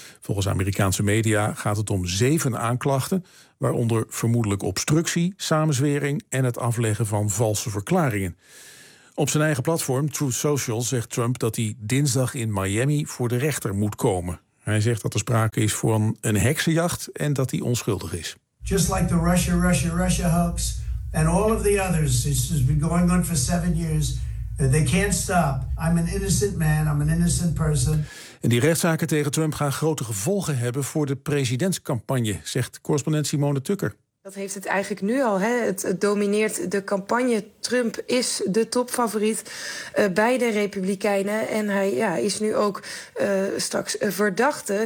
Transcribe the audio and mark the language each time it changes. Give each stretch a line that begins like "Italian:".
Dutch: Volgens Amerikaanse media gaat het om 7 aanklachten, waaronder vermoedelijk obstructie, samenzwering en het afleggen van valse verklaringen. Op zijn eigen platform Truth Social zegt Trump dat hij dinsdag in Miami voor de rechter moet komen. Hij zegt dat er sprake is van een heksenjacht en dat hij onschuldig is.
English: Just like the Russia hoax. And all of the others, this has been going on for 7 years. They can't stop. I'm an innocent man, I'm an innocent person.
Dutch: En die rechtszaken tegen Trump gaan grote gevolgen hebben voor de presidentscampagne, zegt correspondent Simone Tucker. Dat heeft het eigenlijk nu al. Hè. Het domineert de campagne. Trump is de topfavoriet bij de Republikeinen. En hij is nu ook straks verdachte.